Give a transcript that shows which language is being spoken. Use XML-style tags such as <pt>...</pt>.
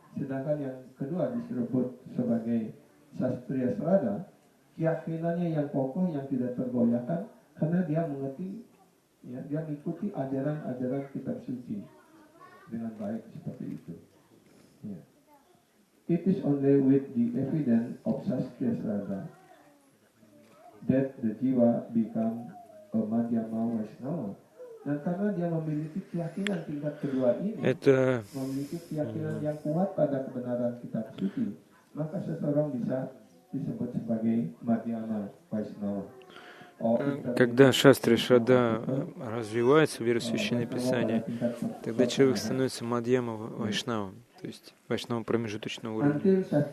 <id>Sedangkan yang kedua disebut sebagai Sastriya Srada, keyakinannya yang kokoh, yang tidak tergoyahkan, karena dia mengerti, ya, dia mengikuti ajaran-ajaran kitab suci dengan baik seperti itu. Ya.</id> <en>It is only with the evidence of Sastriya Srada that the jiwa become a Madhyama Vaishnava.</en> <id>Dan karena dia memiliki keyakinan tingkat kedua ini, memiliki keyakinan yang kuat pada kebenaran kitab suci, maka seseorang bisa disebut sebagai Madhyama Vaishnava.</id> <ru>Когда шастри Шрада развивается в вере в Священное Писание, тогда человек становится Мадьяма Вайшнавом, то есть Вайшнавом промежуточного уровня.</ru>